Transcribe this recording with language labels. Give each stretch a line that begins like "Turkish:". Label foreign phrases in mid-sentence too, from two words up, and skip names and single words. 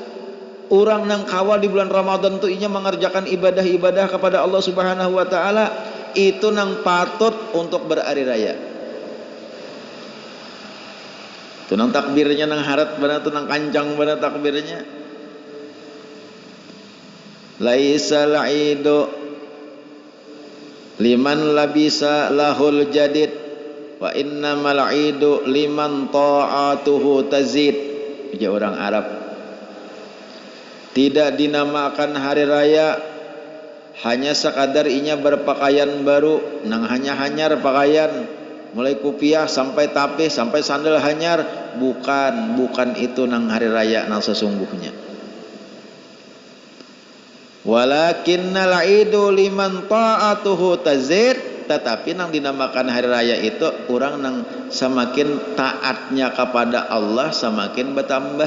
Banjar: Orang nang kawal di bulan Ramadan tuh inya mengerjakan ibadah-ibadah kepada Allah
Arabic: سبحانه وتعالى,
Banjar: itu nang patut untuk berhari raya. Itu nang takbirnya nang harat benar tuh nang kancang benar takbirnya.
Arabic: ليس العيد لمن لبس الجديد وإنما العيد لمن طاعته تزيد.
Banjar: Dia orang Arab. Tidak dinamakan hari raya hanya sekadar inya berpakaian baru, nang hanya hanyar pakaian, mulai kupiah sampai tape sampai sandal hanyar, bukan itu nang hari raya nang sesungguhnya.
Arabic: ولكن العيد لمن طاعته تزيد,
Banjar: tetapi nang dinamakan hari raya itu orang nang semakin taatnya kepada Allah semakin bertambah.